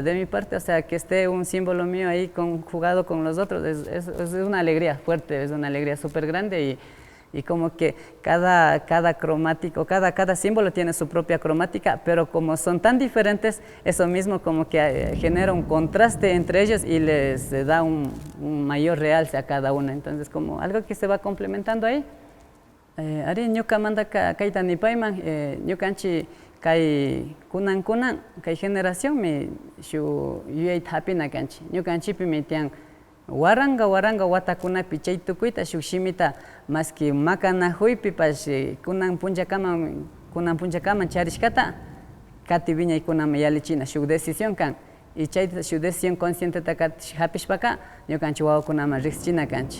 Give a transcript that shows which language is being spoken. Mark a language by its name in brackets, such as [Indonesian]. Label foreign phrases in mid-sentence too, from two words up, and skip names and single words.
[Spanish] De mi parte, o sea, que esté un símbolo mío ahí conjugado con los otros, es una alegría fuerte, es una alegría súper grande, y como que cada cromático, cada símbolo tiene su propia cromática, pero como son tan diferentes, eso mismo como que genera un contraste entre ellos y les da un mayor realce a cada uno. Entonces, como algo que se va complementando ahí. [Quechua] Ari ñuka manda kaita nipayman, ñukanchi kay kunan kay generación mi shu yuyay hapina kanchi. Ñukanchipi mi tian waranga watakunapi chay tukuyta shuk shimita maski makanakuypipash kunan punchakaman charishkata kati wiñaykunaman yalichina shuk decisión kan, y chay shuk [Spanish] decisión conscienteta [Quechua] hapishpaka ñukanchik wawakunaman riqsichina kanchik.